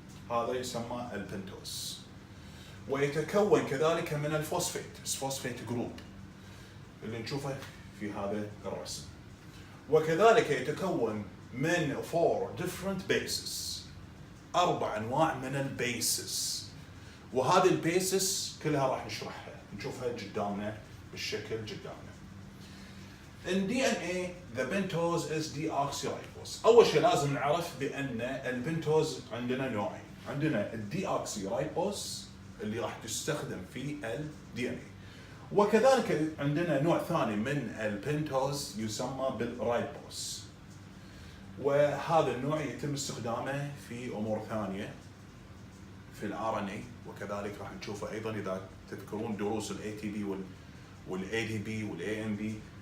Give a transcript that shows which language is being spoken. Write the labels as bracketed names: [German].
[Arabic] هذا يسمى البنتوز، ويتكون كذلك من الفوسفيت جروب اللي نشوفه في هذا الرسم، وكذلك يتكون من [English] 4 different bases، [Arabic] 4 انواع من البيسز، وهذه البيسز كلها راح نشرحها نشوفها قدامنا بالشكل قدامنا. [English] In DNA the pentose is deoxyribose. [Arabic] اول شيء لازم نعرف بان البنتوز عندنا نوعين، عندنا الديوكسيرايبوز اللي راح تستخدم في الدي ان اي، وكذلك عندنا نوع ثاني من البنتوز يسمى بالرايبوز، وهذا النوع يتم استخدامه في امور ثانيه في الار ان اي، وكذلك راح نشوفه ايضا اذا تذكرون دروس الاي تي بي والاي دي بي والاي ام بي.